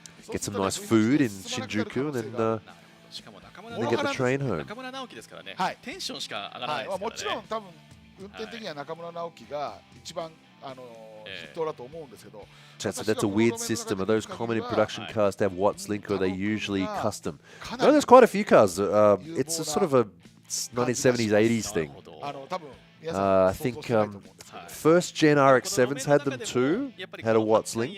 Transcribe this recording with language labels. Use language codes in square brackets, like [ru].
[en] Get some nice food in Shinjuku and then get the train home. [ja] 中村直樹ですからね。テンションしか上がらないですからね。もちろん多分運転的には中村直樹が一番筆頭だと思うんですけど。 [en] Chat said that's a weird system. Are those common in production cars to have Watts Link or are they usually custom? No, there's quite a few cars. It's a sort of a 1970s, 80s thing. I think first gen RX-7s had them too, had a Watts Link.